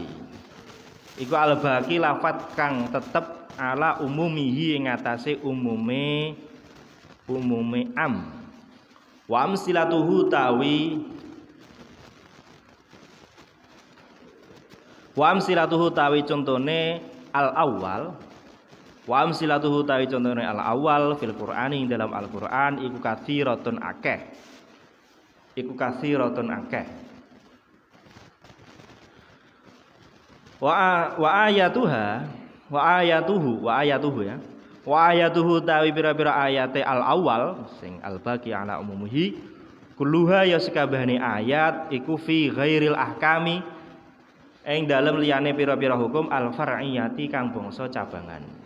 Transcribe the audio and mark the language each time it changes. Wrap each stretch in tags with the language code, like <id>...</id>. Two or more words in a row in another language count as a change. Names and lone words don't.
<jv>Iku al-baqi lafadz kang tetep</jv> <ar>ala umumihi</ar> <jv>ing ngatasé umume am.</jv> <ar>Wa amsilatuhu</ar> <jv>tawi contone al-awwal.</jv> <ar>Wa amsilatuhu</ar> <jv>tawi contone al-awwal</jv> <ar>fil Qur'ani</ar> <jv>dalam Al-Qur'an iku katsiratun akeh.</jv> <ar>Wa ayatuhu</ar> <jv>tawi pira-pira ayate al-awwal sing</jv> <ar>al-baqi ala umumihi kulluha</ar> <jv>ya sakabehane ayat iku</jv> <ar>fi ghairil ahkami</ar> <jv>ing dalem liyane pira-pira hukum al-far'iyati kang bangsa cabangan.</jv>